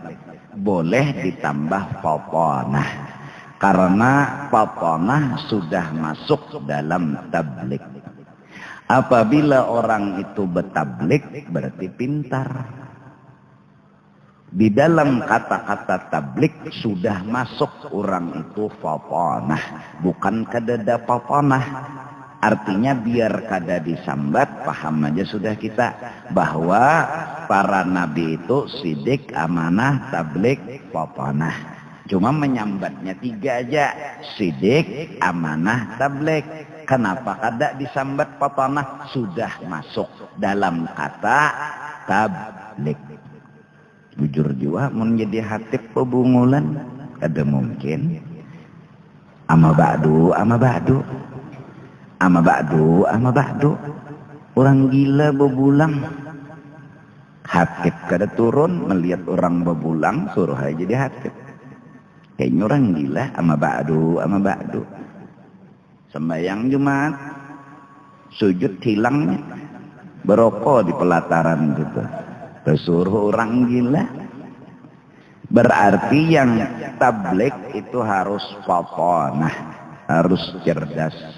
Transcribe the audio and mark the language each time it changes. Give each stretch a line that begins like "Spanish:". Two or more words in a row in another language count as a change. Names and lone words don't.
Indonesian: Boleh ditambah fatonah, karena fatonah sudah masuk dalam tabligh. Apabila orang itu bertabligh berarti pintar. Di dalam kata-kata tabligh sudah masuk orang itu fatonah,
Banjar: bukan kadada fatonah. Artinya biar kada disambat, paham aja sudah kita bahwa para nabi itu sidik, amanah, tabligh, fatonah. Cuma menyambatnya 3 aja, sidik, amanah, tabligh. Kenapa kada disambat fatonah? Sudah masuk dalam kata tabligh. Jujur juga menjadi hatib pebungulan kada mungkin.
Arabic: أما بعد، أما بعد. أما بعد، أما بعد.
Banjar: Orang gila bebulang. Hatib kada turun melihat orang bebulang, suruh aja jadi hatib.
Indonesian: Kayaknya orang gila.
Arabic: أما بعد، أما بعد.
Banjar: Sembahyang Jumat, sujud hilangnya, berokok di pelataran gitu. Tersuruh orang gila.
Indonesian: Berarti yang tabligh itu harus fatonah, harus cerdas.